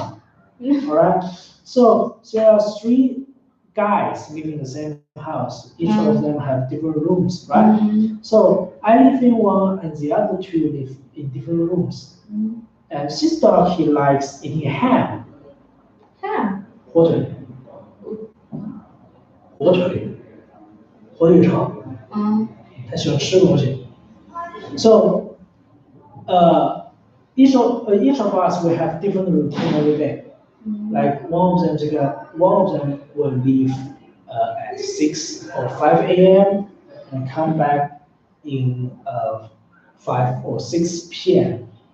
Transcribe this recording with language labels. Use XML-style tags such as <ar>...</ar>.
<en>All right. So there are three guys living in the same house. Each of them have different rooms, right? So I live in one, and the other two live in different rooms. And this dog he likes eating ham, Ham.</en> <zh>火腿，火腿，火腿肠，他喜欢吃东西。</zh> <en>So, each of us will have different routine every day. Like one of them will leave at 6 or 5 a.m. and come back in 5 or 6 p.m.</en>